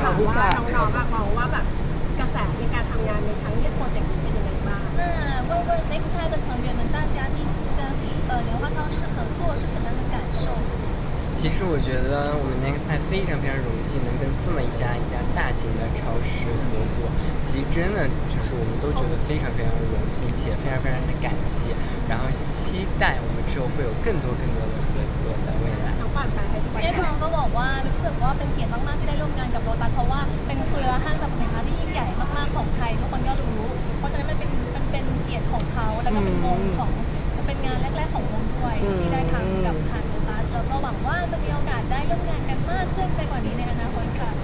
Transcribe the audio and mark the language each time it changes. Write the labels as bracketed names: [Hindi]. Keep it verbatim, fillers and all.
[Thai] ถามว่าน้องๆมองว่าแบบกระแสในการทำงานในครั้งนี้โปรเจกต์เป็นยังไงบ้าง [Chinese] 那问问 Next Time 的成员们，大家第一次跟呃莲花超市合作是什么样的感受？其实我觉得我们 Next Time 非常非常荣幸能跟这么一家一家大型的超市合作，其实真的就是我们都觉得非常非常荣幸，且非常非常的感谢，然后期待我们之后会有更多更多的合作在未来。 [Thai] เจ๊ทองก็บอกว่ารู้สึกว่าเป็นเกียรติมากๆที่ได้ร่วมงานกับโลตัสเพราะว่าเป็นเครือห้างสรรพสินค้าที่ยิ่งใหญ่มากๆของไทยทุกคนก็รู้เพราะฉะนั้นมันเป็นมันเป็นเกียรติของเขาแล้วก็เป็นวงของจะเป็นงานแรกๆของวงด้วยที่ได้ทำกับทางโลตัสแล้วก็หวังว่าจะมีโอกาสได้ร่วมงานกันมากขึ้นไปกว่านี้ในอนาคตค่ะ